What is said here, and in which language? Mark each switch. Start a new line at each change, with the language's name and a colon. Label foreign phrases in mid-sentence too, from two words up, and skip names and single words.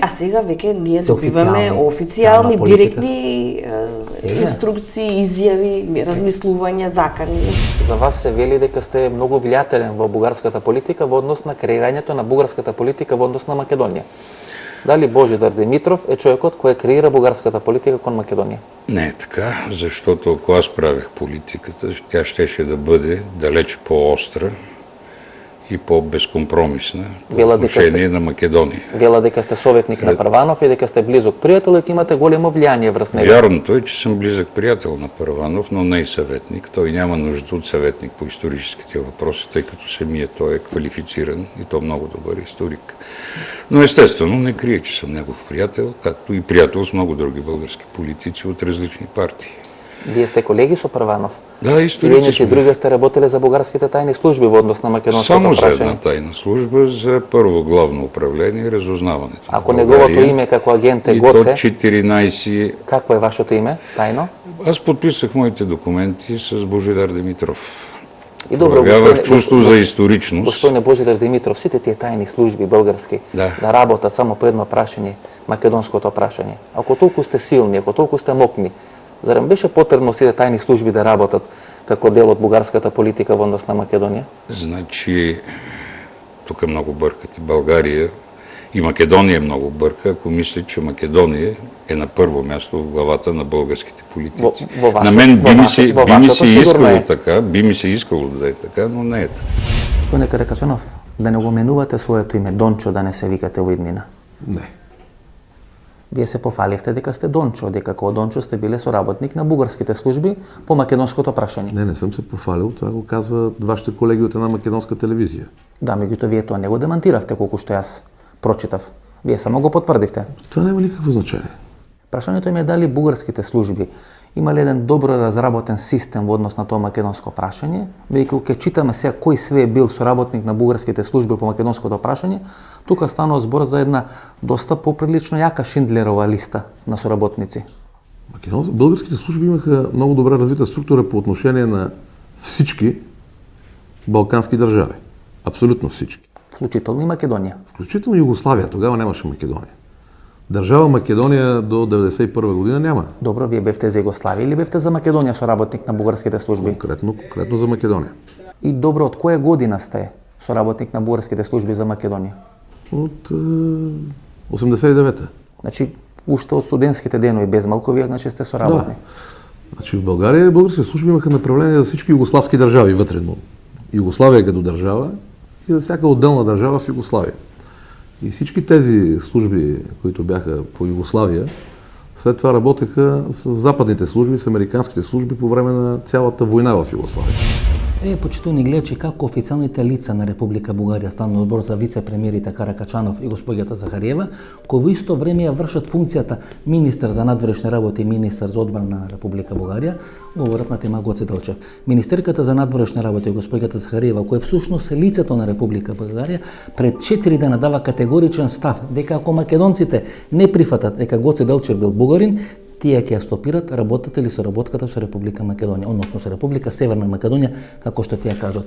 Macedonian: А сега веќе ние добиваме официјални, директни инструкции, изјави, размислувања, закани. За вас се вели дека сте многу влијателен во бугарската политика во однос на креирањето на бугарската политика во однос на Македонија. Дали Божидар Димитров е човекот кој креира бугарската политика кон Македонија?
Bulgarian: Не е така, защото ако аз правех политиката, тя щеше да бъде далеч по-остра и по-безкомпромисна по
Macedonian: Вела
Bulgarian: отношение на Македония.
Macedonian: Вела дека сте советник на Прванов и дека сте близок пријател и дека имате големо влијание врз него.
Bulgarian: Вярното е, че съм близък приятел на Първанов, но не и съветник. Той няма нужда от съветник по историческите въпроси, тъй като самият той е квалифициран и то много добър историк. Но естествено не крие, че съм негов приятел, както и приятел с много други български политици от различни партии.
Macedonian: Вие сте колеги со Прванов?
Bulgarian: Да, историци
Macedonian: Иначе друга сте работили за бугарските тајни служби во однос на македонското
Bulgarian: Само за
Macedonian: прашање.
Bulgarian: една тайна служба за първо главно управление и разузнаването.
Macedonian: Ако на неговото
Bulgarian: България.
Macedonian: име како агент е
Bulgarian: И то
Macedonian: Гоце, 14. какво е вашето име, тајно?
Bulgarian: Аз подписах моите документи с Божидар Димитров.
Macedonian: И добро,
Bulgarian: Проявявах чувство за историчност.
Macedonian: Господине Божидар Димитров, сите тие тајни служби български
Bulgarian: Да.
Macedonian: работат само по едно прашање, македонското прашање. Ако толку сте силни, ако толку сте мокни, зарем беше потребно сите тајни служби да работат како дел од бугарската политика во однос на Македонија?
Bulgarian: Значи, тук много бъркат и България, и Македония много бърка, ако мисля, че Македония е на първо място в главата на българските политици. На мен би ми се искало така, би ми се искало да е така, но не е така.
Macedonian: Господине Каракачанов, да не го менувате своето име Дончо, да не се викате во иднина.
Bulgarian: Не.
Macedonian: Вие се пофаливте дека сте Дончо, дека како Дончо сте биле соработник на бугарските служби по македонското прашање.
Bulgarian: Не съм се пофалил, това го казва вашите колеги от една македонска телевизия.
Macedonian: Да, меѓутоа вие тоа не го демантиравте колку што јас прочитав. Вие само го потврдивте.
Bulgarian: Това няма никакво значение.
Macedonian: Прашањето им е дали бугарските служби имале еден добро разработен систем во однос на тоа македонско прашање, веќе ќе читаме сега кој све е бил соработник на бугарските служби по македонското прашање, тука станува збор за една доста поприлично јака Шиндлерова листа на соработници.
Bulgarian: Българските служби имаха много добре развита структура по отношение на всички балкански държави. Абсолютно всички.
Macedonian: Вклучително и Македонија.
Bulgarian: Включително Югославия, тогава нямаше Македония. Държава Македония до 1991 година няма.
Macedonian: Добро, вие бевте за Југославија или бевте за Македонија соработник на бугарските служби?
Bulgarian: Конкретно за Македония.
Macedonian: И добро, од која година сте соработник на бугарските служби за Македонија?
Bulgarian: От 89-та.
Macedonian: Значи, уште од студентските денови без малку, вие значи сте соработник.
Bulgarian: Да. Значи в България българските служби имаха направление за всички югославски държави вътре, но Югославия като държава и за всяка отделна държава в Югославия. И всички тези служби, които бяха по Югославия, след това работеха с западните служби, с американските служби по време на цялата война в Югославия.
Macedonian: Почитувани гледачи, како официјалните лица на Република Бугарија, Сталниот одбор за вице-премиерите Каракачанов и госпоѓата Захариева, кои во исто време ја вршат функцијата министер за надворешни работи и министер за одбрана на Република Бугарија, говорат на тема Гоце Делчев. Министерката за надворешни работи и госпоѓата Захариева, која всушност е лицето на Република Бугарија, пред 4 дена дава категоричен став дека ако македонците не прифатат дека Гоце Делчев бил бугарин, тие ќе ја стопират работата или соработката со Република Македонија, односно со Република Северна Македонија, како што тие кажат.